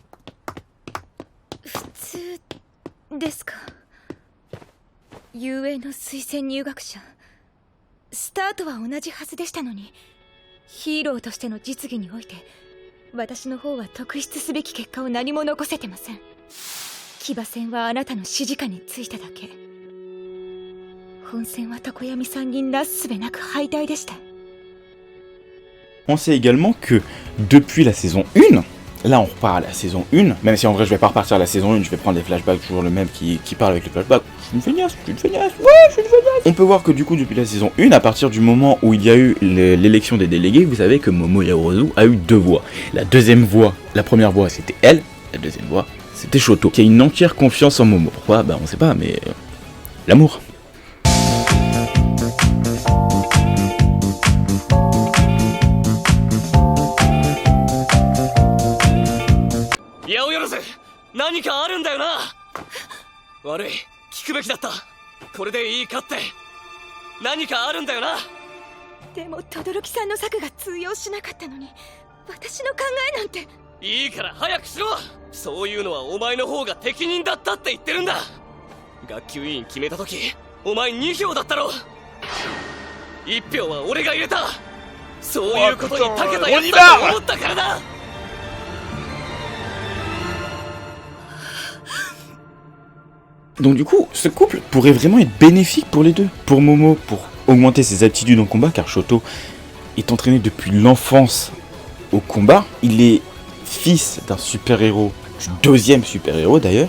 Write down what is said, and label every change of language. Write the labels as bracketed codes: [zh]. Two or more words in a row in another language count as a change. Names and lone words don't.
[ja] 普通ですか。UA の推薦入学者、スタートは同じはずでしたのに、ヒーローとしての実技において私の方は特筆すべき結果を何も残せてません。騎馬戦はあなたの指示下についただけ。本戦は常闇さんになすすべなく敗退でした。 [fr] On sait également que depuis la saison 1, là on repart à la saison 1, même si en vrai je vais pas repartir à la saison 1, je vais prendre des flashbacks, toujours le même qui parle avec les flashbacks. Je suis une feignasse, On peut voir que du coup depuis la saison 1, à partir du moment où il y a eu l'élection des délégués, vous savez que Momo Yaozu a eu deux voix. La deuxième voix, la première voix c'était elle, la deuxième voix c'était Shoto, qui a une entière confiance en Momo. Pourquoi? Bah on sait pas, mais l'amour. [ja] Yaoyorozu, 何かあるんだよな。悪い、聞くべきだった。これでいいかって。何かあるんだよな。でも轟さんの策が通用しなかったのに、私の考えなんて。いいから早くしろ。そういうのはお前の方が適任だったって言ってるんだ。学級委員決めた時、お前2票だったろ。1票は俺が入れた。そういうことに長けたやつだと思ったからだ。 [fr] Donc du coup, ce couple pourrait vraiment être bénéfique pour les deux. Pour Momo, pour augmenter ses aptitudes en combat, car Shoto est entraîné depuis l'enfance au combat. Il est fils d'un super-héros, du deuxième super-héros d'ailleurs.